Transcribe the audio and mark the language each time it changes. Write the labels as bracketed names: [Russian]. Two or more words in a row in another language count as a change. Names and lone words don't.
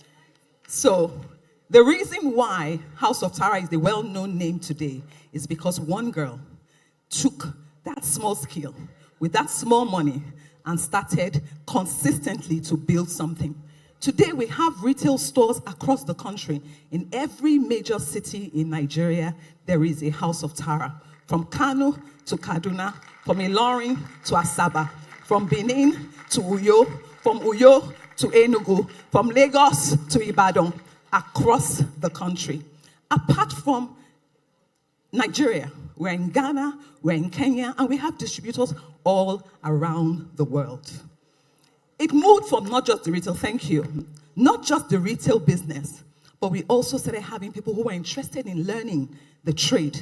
[English] So the reason why House of Tara is the well-known name today is because one girl took that small skill with that small money and started consistently to build something. Today, we have retail stores across the country. In every major city in Nigeria, there is a House of Tara. From Kano to Kaduna, from Ilorin to Asaba, from Benin to Uyo, from Uyo to Enugu, from Lagos to Ibadan, across the country. Apart from Nigeria, we're in Ghana, we're in Kenya, and we have distributors all around the world. It moved from not just the retail, thank you, not just the retail business, but we also started having people who were interested in learning the trade.